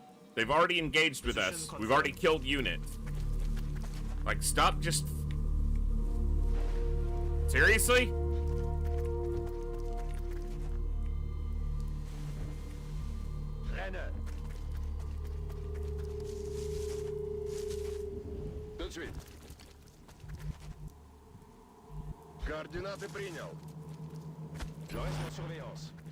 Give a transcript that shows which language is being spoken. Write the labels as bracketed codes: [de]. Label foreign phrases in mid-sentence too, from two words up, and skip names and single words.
[en] They've already engaged with us. We've already killed units. Like, stop just... Seriously? Renner. [fr] Tout de suite. [ru] Координаты принял. [fr] Je reste en surveillance.